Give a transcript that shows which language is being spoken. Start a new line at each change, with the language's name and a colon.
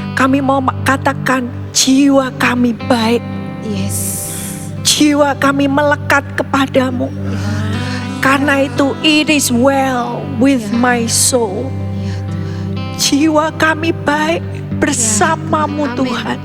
Indonesian: Kami mau katakan jiwa kami baik.
English: Yes.
Indonesian: Jiwa kami melekat kepadamu. Karena itu
English: it is well with my soul.
Indonesian: Ya Tuhan. Jiwa kami baik bersamamu Tuhan.